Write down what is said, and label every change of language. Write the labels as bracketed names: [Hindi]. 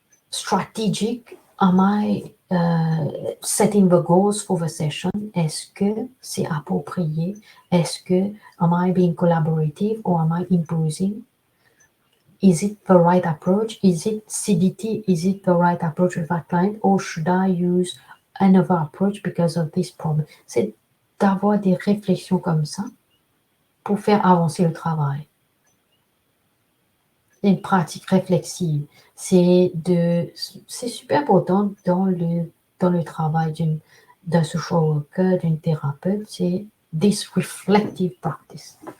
[English] Strategic, am I setting the goals for the session? [French] Est-ce que c'est approprié? Est-ce que, [English] am I being collaborative or am I imposing? Is it the right approach? Is it CBT? Is it the right approach with that client? Or should I use another approach because of this problem? [French] C'est d'avoir des réflexions comme ça pour faire avancer le travail. Une pratique réflexive, c'est super important dans le travail d'un social worker, d'une thérapeute, c'est [English] this reflective practice.